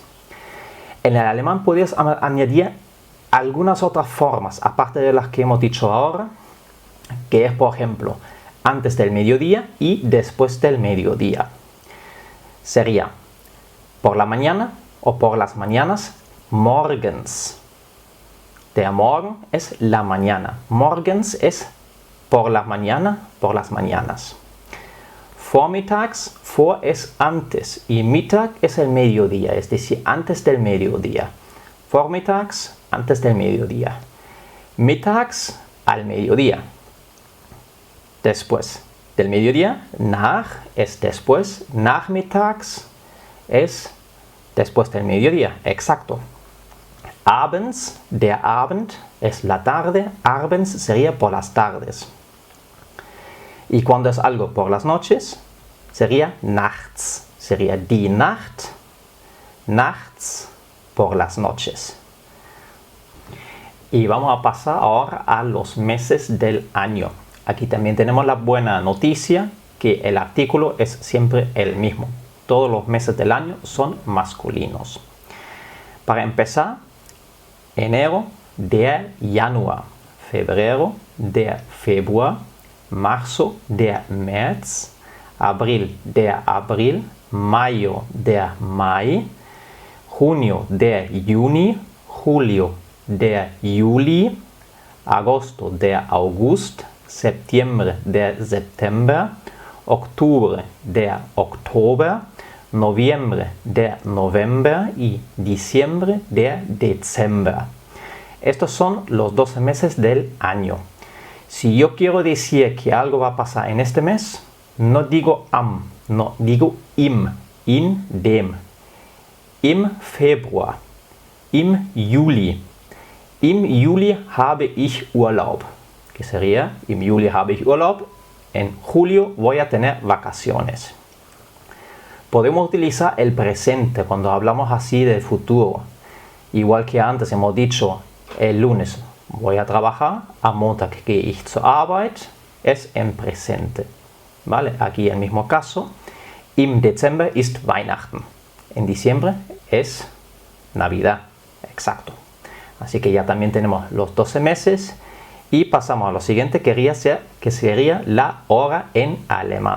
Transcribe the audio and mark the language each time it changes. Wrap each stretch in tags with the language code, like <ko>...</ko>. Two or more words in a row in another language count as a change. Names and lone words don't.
<es>En el alemán puedes añadir algunas otras formas, aparte de las que hemos dicho ahora, que es, por ejemplo, antes del mediodía y después del mediodía. Sería por la mañana o por las mañanas, morgens.</es> <de>Der Morgen</de> <es>es la mañana. Morgens es por la mañana, por las mañanas. Vormittags, vor es antes y Mittag es el mediodía, es decir, antes del mediodía. Vormittags, antes del mediodía. Mittags, al mediodía. Después del mediodía, nach es después, nachmittags es después del mediodía, exacto. Abends,</es> <de>der Abend</de> <es>es la tarde, abends sería por las tardes. Y cuando es algo por las noches, sería nachts, sería</es> <de>die Nacht,</de> <es>nachts por las noches. Y vamos a pasar ahora a los meses del año. Aquí también tenemos la buena noticia que el artículo es siempre el mismo. Todos los meses del año son masculinos. Para empezar, enero,</es> <de>der Januar. Febrero, der Februar. Marzo, der März. Abril, der April. Mayo, der Mai. Junio, der Juni. Julio, der Juli. Agosto, der August. Septiembre, der September. Octubre, der Oktober. Noviembre, der November.</de> <es>Y diciembre,</es> <de>der Dezember.</de> <es>Estos son los 12 meses del año. Si yo quiero decir que algo va a pasar en este mes, no digo am, no, digo im,</es> <de>in dem. Im Februar, im Juli. Im Juli habe ich Urlaub.</de> <es>Que sería,</es> <de>im Juli habe ich Urlaub.</de> <es>En julio voy a tener vacaciones. Podemos utilizar el presente cuando hablamos así del futuro. Igual que antes hemos dicho, el lunes voy a trabajar,</es> <de>am Montag gehe ich zur Arbeit,</de> <es>es en presente. ¿Vale? Aquí el mismo caso.</es> <de>Im Dezember ist Weihnachten.</de> <es>En diciembre es Navidad. Exacto. Así que ya también tenemos los 12 meses. Y pasamos a lo siguiente, que sería la hora en alemán.</es>